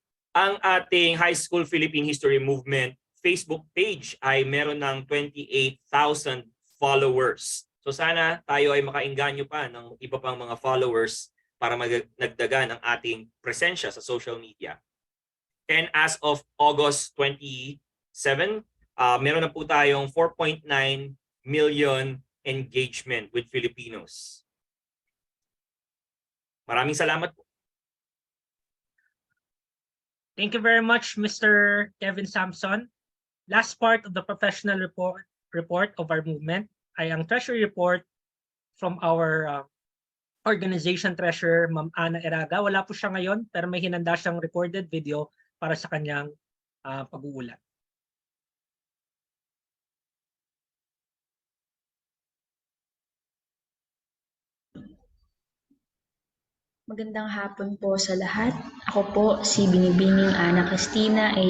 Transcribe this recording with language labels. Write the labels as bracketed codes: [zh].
[tl] Ang ating High School Philippine History Movement Facebook page ay meron ng 28,000 followers. So sana tayo ay makainganyo pa ng iba pang mga followers para nagdagan ang ating presensya sa social media. [en] And as of August 27, [tl] meron na po tayong 4.9 million [en] engagement with Filipinos. [tl] Maraming salamat po. [en] Thank you very much, Mr. Kevin Sampson. Last part of the professional report of our movement [tl] ay ang [en] treasury report from our organization treasurer, Ma'am Ana Eraga. [tl] Wala po siya ngayon, pero may hinanda siyang recorded video para sa kanyang pag-uulat. Magandang hapon po sa lahat. Ako po si Binibining Ana Cristina A.